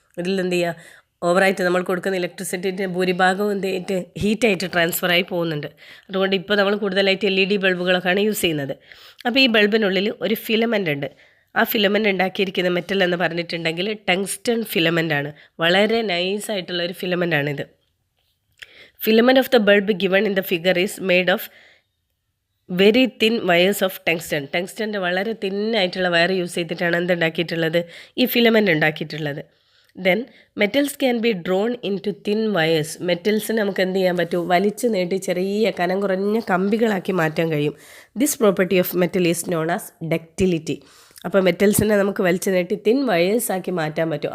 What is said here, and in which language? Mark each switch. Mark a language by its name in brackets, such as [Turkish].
[Malayalam] ഇതിൽ എന്ത് ചെയ്യുക, ഓവറായിട്ട് നമ്മൾ കൊടുക്കുന്ന ഇലക്ട്രിസിറ്റിൻ്റെ ഭൂരിഭാഗവും എന്ത് ചെയ്തിട്ട് ഹീറ്റായിട്ട് ട്രാൻസ്ഫർ ആയി പോകുന്നുണ്ട്. അതുകൊണ്ട് ഇപ്പോൾ നമ്മൾ കൂടുതലായിട്ട് LED ബൾബുകളൊക്കെയാണ് യൂസ് ചെയ്യുന്നത്. അപ്പോൾ ഈ ബൾബിനുള്ളിൽ ഒരു ഫിലമെൻ്റ് ഉണ്ട്. ആ ഫിലമെൻ്റ് ഉണ്ടാക്കിയിരിക്കുന്ന മെറ്റൽ എന്ന് പറഞ്ഞിട്ടുണ്ടെങ്കിൽ ടങ്സ്റ്റൺ ഫിലമെൻ്റ് ആണ്. വളരെ നൈസായിട്ടുള്ള ഒരു ഫിലമെൻ്റാണിത്. [English] Filament of the bulb given in the figure is made of very thin wires of tungsten. [Malayalam] ടങ്സ്റ്റൻ്റെ വളരെ തിന്നായിട്ടുള്ള വയർ യൂസ് ചെയ്തിട്ടാണ് എന്തുണ്ടാക്കിയിട്ടുള്ളത്, ഈ ഫിലമെൻ്റ് ഉണ്ടാക്കിയിട്ടുള്ളത്. [English] Then metals can be drawn into thin wires. [Malayalam] മെറ്റൽസിന് നമുക്ക് എന്ത് ചെയ്യാൻ പറ്റും, വലിച്ചു നീട്ടി ചെറിയ കനം കുറഞ്ഞ കമ്പികളാക്കി മാറ്റാൻ കഴിയും. [English] This property of metal is known as ductility. [Malayalam] അപ്പോൾ മെറ്റൽസിനെ നമുക്ക് വലിച്ചു നീട്ടി തിൻ വയേഴ്സ് ആക്കി മാറ്റാൻ പറ്റും.